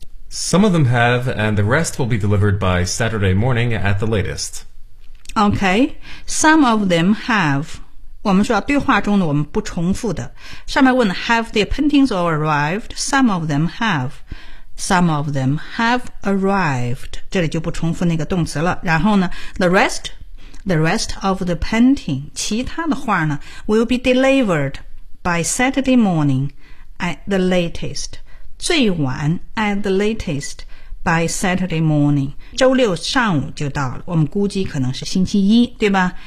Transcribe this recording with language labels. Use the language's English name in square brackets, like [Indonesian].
[English] Some of them have, and the rest will be delivered by Saturday morning at the latest. Okay. Some of them have. [Chinese] 我们说对话中的我们不重复的。上面问 [English] ,have the paintings all arrived? Some of them have. Some of them have arrived. [Chinese] 这里就不重复那个动词了。然后呢 [English] ,the rest of the painting, [Chinese] 其他的画呢 [English] ,will be delivered by Saturday morning at the latest. [Chinese] 最晚 [English] at the latest by Saturday morning. [Chinese] 周六上午就到了，我们估计可能是星期一，对吧？